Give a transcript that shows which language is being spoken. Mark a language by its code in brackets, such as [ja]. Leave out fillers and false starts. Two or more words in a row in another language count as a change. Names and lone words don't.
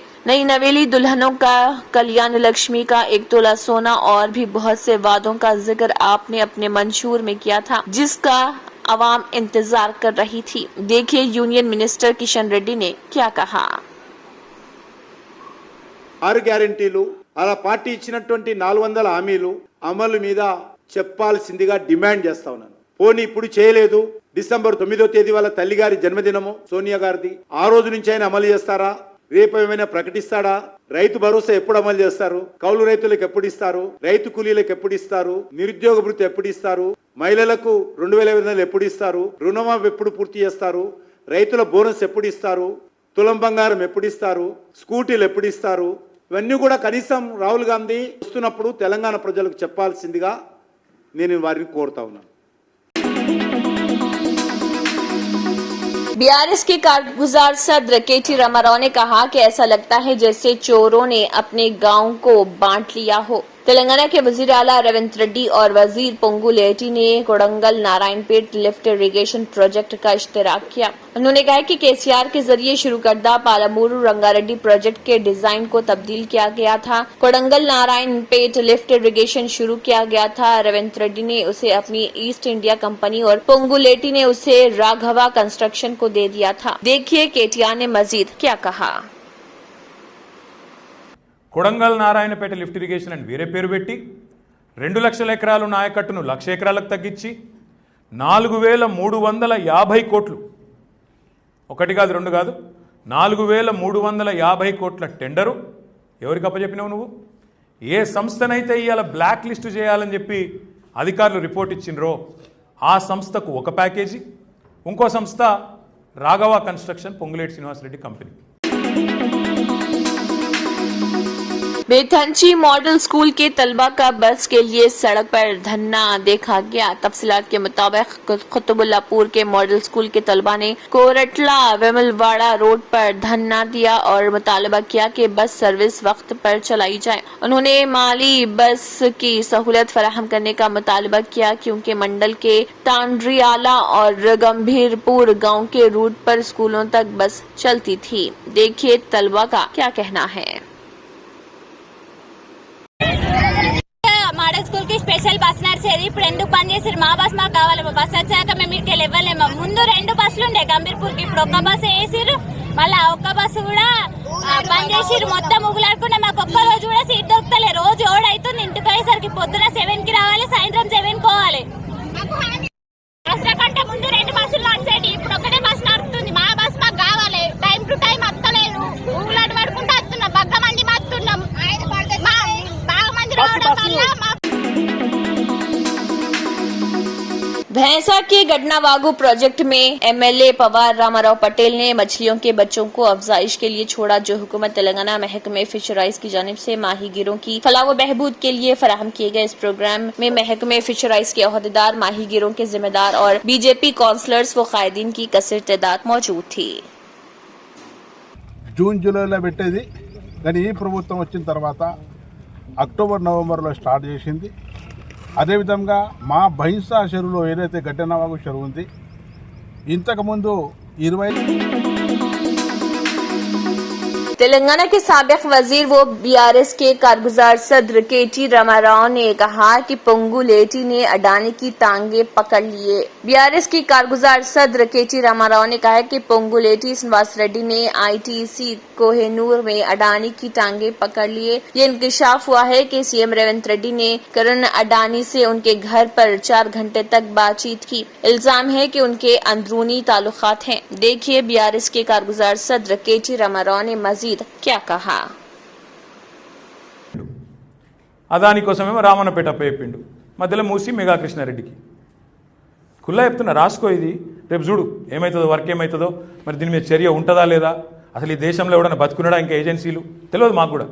[ur] نئی نویلی دلہنوں کا کلیان لکشمی کا 1 تولہ سونا اور بھی بہت سے وعدوں کا ذکر آپ نے اپنے منشور میں کیا تھا، جس کا عوام انتظار کر رہی تھی. دیکھیے [en] union minister [ur] کشن ریڈی نے کیا کہا. [te] 6 గ్యారెంటీలు అలా పార్టీ ఇచ్చినటువంటి 400 హామీలు అమలు మీద చెప్పాల్సిందిగా డిమాండ్ చేస్తా ఉన్నాను. పోనీ ఇప్పుడు చేయలేదు. డిసెంబర్ 9వ తేదీ వాళ్ళ తల్లిగారి జన్మదినము సోనియా గారిది. ఆ రోజు నుంచి ఆయన అమలు చేస్తారా? రేపు ఏమైనా ప్రకటిస్తాడా? రైతు భరోసా ఎప్పుడు అమలు చేస్తారు? కౌలు రైతులకు ఎప్పుడు ఇస్తారు? రైతు కూలీలకు ఎప్పుడు ఇస్తారు? నిరుద్యోగ భృతి ఎప్పుడు ఇస్తారు? మహిళలకు 2,500 ఎప్పుడు ఇస్తారు? రుణమాఫీ ఎప్పుడు పూర్తి చేస్తారు? రైతుల బోనస్ ఎప్పుడు ఇస్తారు? తులం బంగారం ఎప్పుడు ఇస్తారు? స్కూటీలు ఎప్పుడు ఇస్తారు? ఇవన్నీ కూడా కనీసం రాహుల్ గాంధీ వస్తున్నప్పుడు తెలంగాణ ప్రజలకు చెప్పాల్సిందిగా నేను వారిని కోరుతా ఉన్నాను. [ur] بی آر ایس کے کارگزار صدر کے ٹی. راماراؤ نے کہا کہ ایسا لگتا ہے جیسے چوروں نے اپنے گاؤں کو بانٹ لیا ہو. تلنگانہ کے وزیر اعلیٰ ریونت ریڈی اور وزیر پونگولیٹی نے کوڈنگل نارائن پیٹ لفٹ اریگیشن پروجیکٹ کا اشتراک کیا. انہوں نے کہا کہ کے سی آر کے ذریعے شروع کردہ پالمورو رنگا ریڈی پروجیکٹ کے ڈیزائن کو تبدیل کیا گیا تھا. کوڈنگل نارائن پیٹ لفٹ اریگیشن شروع کیا گیا تھا. ریونت ریڈی نے اسے اپنی ایسٹ انڈیا کمپنی اور پونگولیٹی نے اسے راگھوا کنسٹرکشن کو دے دیا تھا. دیکھیے کے ٹی آر نے مزید کیا کہا. [te] కొడంగల్ నారాయణపేట లిఫ్ట్ ఇరిగేషన్ అని వేరే పేరు పెట్టి 2 లక్షల ఎకరాలు నాయకట్టును 1,00,000 ఎకరాలకు తగ్గించి 4,350 కోట్లు, ఒకటి కాదు 2 కాదు 4,350 కోట్ల టెండరు ఎవరికి అప్పచెప్పినావు నువ్వు? ఏ సంస్థనైతే ఇవాళ [en] black list [te] చేయాలని చెప్పి అధికారులు రిపోర్ట్ ఇచ్చిండ్రో ఆ సంస్థకు ఒక ప్యాకేజీ, ఇంకో సంస్థ రాఘవ కన్స్ట్రక్షన్ పొంగులేటి శ్రీనివాసరెడ్డి కంపెనీ. [ur] بیتھنچی ماڈل اسکول کے طلبہ کا بس کے لیے سڑک پر دھرنا دیکھا گیا. تفصیلات کے مطابق قطب اللہ پور کے ماڈل اسکول کے طلبہ نے کورٹلا ومل واڑہ روڈ پر دھرنا دیا اور مطالبہ کیا کہ [en] bus service [ur] وقت پر چلائی جائے. انہوں نے مالی بس کی سہولت فراہم کرنے کا مطالبہ کیا کیونکہ منڈل کے تانڈریالا اور گمبھیر پور گاؤں کے روٹ پر اسکولوں تک بس چلتی تھی. دیکھیے طلبہ کا کیا کہنا ہے. [en] model school [te] కి [en] special bus [te] నడిచేది. ఇప్పుడు ఎందుకు బంద్ చేసారు? మా బస్ మాకు కావాలి. మా బస్ వచ్చాక మేము ఇక్కడికి ఇవ్వలేము. ముందు 2 బస్సులు ఉండే గంభీర్పూర్ కి, ఇప్పుడు ఒక్క బస్సు వేసిరు. మళ్ళీ ఒక్క బస్సు కూడా బంద్ చేసిరు. మొత్తం ఉగులాడుకున్నా మాకు ఒక్క రోజు కూడా సీట్ దొరుకుతలే. రోజు ఓడైతుంది. ఇంటికి పోయేసరికి పొద్దున 7 కి రావాలి, సాయంత్రం 7 పోవాలి. బస్సుల కంటే ముందు 2 బస్సులు నడిచేది. ఇప్పుడు ఒకటే బస్సు నడుస్తుంది. మా బస్ మాకు కావాలి. [en] time to time [te] వస్తలేదు. ఉగులాట పడుకుంటూ వస్తున్నాం. బగ్గ మంది వస్తున్నాం. బాగా మంది రావడం వల్ల [ur] بھینسہ کے گڈناواگو پروجیکٹ میں ایم ایل اے پوار راماراؤ پٹیل نے مچھلیوں کے بچوں کو افزائش کے لیے چھوڑا، جو حکومت تلنگانہ محکمہ فشریز کی جانب سے ماہی گیروں کی فلاح و بہبود کے لیے فراہم کیے گئے. اس پروگرام میں محکمہ فشریز کے عہدیدار، ماہی گیروں کے ذمہ دار اور بی جے پی کاؤنسلرز و قائدین کی کثیر تعداد موجود تھی. [te] జూన్ జూలైలో పెట్టేది కానీ ఈ ప్రభుత్వం వచ్చిన తర్వాత అక్టోబర్ నవంబర్లో స్టార్ట్ చేసింది. అదేవిధంగా మా బైన్సా చెరువులో ఏదైతే గడ్డనవాగు చెరువు ఉంది, ఇంతకుముందు 20 [ur] تلنگانہ کے سابق وزیر و بی آر ایس کے کارگزار صدر کے ٹی راماراؤ نے کہا کہ پونگولیٹی نے اڈانی کی ٹانگیں پکڑ لیے. بی آر ایس کی کارگزار صدر کے ٹی راماراؤ نے کہا کہ پونگولیٹی سرینواس ریڈی نے آئی ٹی سی کوہ نور میں اڈانی کی ٹانگیں پکڑ لیے. یہ انکشاف ہوا ہے کہ سی ایم ریونت ریڈی نے کرن اڈانی سے ان کے گھر پر 4 گھنٹے تک بات چیت کی. الزام ہے کہ ان کے اندرونی تعلقات ہیں۔ دیکھیے بی آر ایس کے کارگزار صدر کے ٹی راماراؤ نے مزید کیا کہا. [te] అదాని కోసమేమో రామన్నపేట అప్ప చెప్పిండు, మధ్యలో మూసి మెగా కృష్ణారెడ్డికి. కుల్లా చెప్తున్నా, రాసుకో ఇది, రేపు చూడు ఏమవుతుందో, వర్క్ ఏమవుతుందో, మరి దీని మీద చర్య ఉంటుందా లేదా, అసలు ఈ దేశంలో ఎవడన్నా బతుకున్నాడా, ఇంకా ఏజెన్సీలు తెలియదు మాకు కూడా.